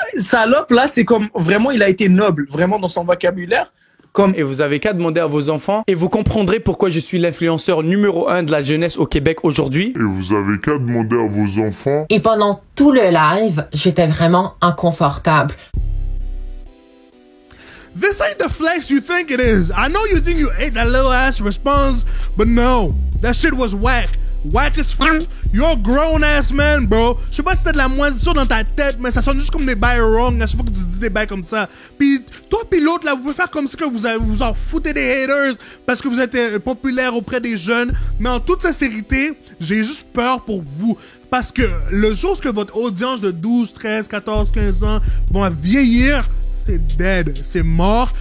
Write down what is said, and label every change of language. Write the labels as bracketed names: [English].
[French] Salope, là, c'est comme vraiment, il a été noble, vraiment dans son vocabulaire. Et vous avez qu'à demander à vos enfants et vous comprendrez pourquoi je suis l'influenceur numéro 1 de la jeunesse au Québec aujourd'hui. Et vous avez qu'à demander à vos enfants. Et pendant tout le live, j'étais vraiment inconfortable. [English] This ain't the flex you think it is. I know you think you ate that little ass response, but no. That shit was whack. Whack as fuck. You're a grown ass man, bro. [French] Je sais pas si t'as de la moisissure dans ta tête, mais ça sonne juste comme des bails wrong à chaque fois que tu dis des bails comme ça. Puis toi pis l'autre, là, vous pouvez faire comme si que vous en foutez des haters parce que vous êtes populaire auprès des jeunes. Mais en toute sincérité, j'ai juste peur pour vous. Parce que le jour que votre audience de 12, 13, 14, 15 ans vont vieillir, c'est dead, c'est mort.